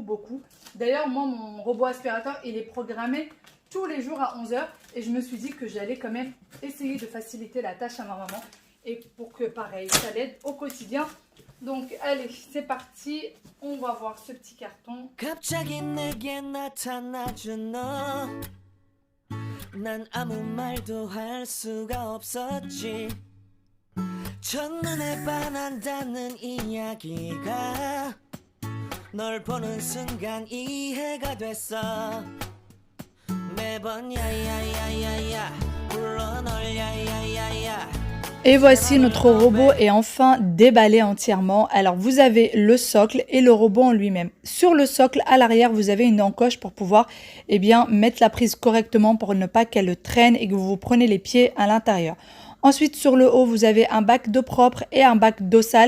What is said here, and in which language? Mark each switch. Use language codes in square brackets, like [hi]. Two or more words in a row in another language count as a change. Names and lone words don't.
[fr] D'ailleurs, moi, mon robot aspirateur, il est programmé tous les jours à 11 h. Et je me suis dit que j'allais quand même essayer de faciliter la tâche à ma maman. Et pour que, pareil, ça l'aide au quotidien. Donc, allez, c'est parti. On va voir ce petit carton. [ko] 난 아무 말도 할 수가 없었지 첫눈에 반한다는 이야기가 널 보는 순간 이해가 됐어 매번 야야야야야 불러 널 야야야야. [fr] Et voici notre robot est enfin déballé entièrement. Alors vous avez le socle et le robot en lui-même. Sur le socle, à l'arrière, vous avez une encoche pour pouvoir mettre la prise correctement pour ne pas qu'elle traîne et que vous prenez les pieds à l'intérieur. Ensuite, sur le haut, vous avez un bac d'eau propre et un bac d'eau sale.